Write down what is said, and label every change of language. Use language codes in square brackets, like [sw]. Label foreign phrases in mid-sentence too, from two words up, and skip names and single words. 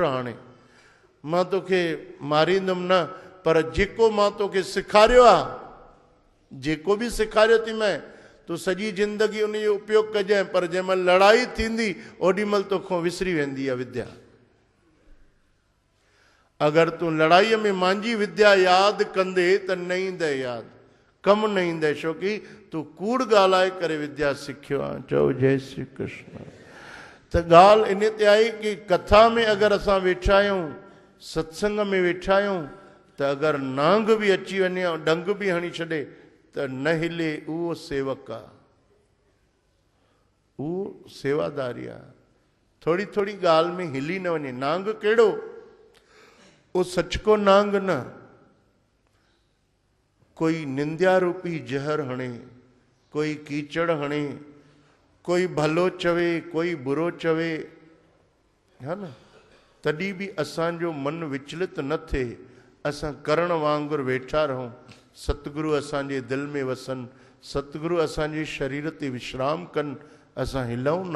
[sd] हाणे मां तोखे मारींदुमि न, पर जेको मां तोखे सेखारियो आहे, जेको बि सेखारियो थी मैं, तूं सॼी ज़िंदगी उन जो उपयोग कजांइ। पर जंहिंमहिल लड़ाई थींदी ओॾीमहिल तोखां विसरी वेंदी आहे विद्या। अगरि तूं लड़ाईअ में मुंहिंजी विद्या यादि कंदे त न ईंदे यादि, कमु न ईंदे, छो कि तूं कूड़ ॻाल्हाए करे विद्या सिखियो आहे। चओ जय श्री कृष्ण। त ॻाल्हि इन ते आई कि कथा में अगरि असां वेठा आहियूं, सत्संग में वेठा आहियूं, त अगरि नांग बि अची वञे ऐं डंग बि हणी छॾे त न हिले, उहो सेवक आहे, उहो सेवादारी आहे। थोरी थोरी ॻाल्हि में हिली न वञे। नांग कहिड़ो? वो सच को नांग न, कोई निंद्या रूपी जहर हणे, कोई कीचड़ हणे, कोई भलो चवे, कोई बुरो चवे, है न, तॾहिं बि असांजो मन विचलित न थिए, असां करण वांगुरु वेठा रहूं। सतगुरु असांजे दिलि में वसनि, सतगुरु असांजे शरीर ते विश्राम कनि, असां हिलऊं न।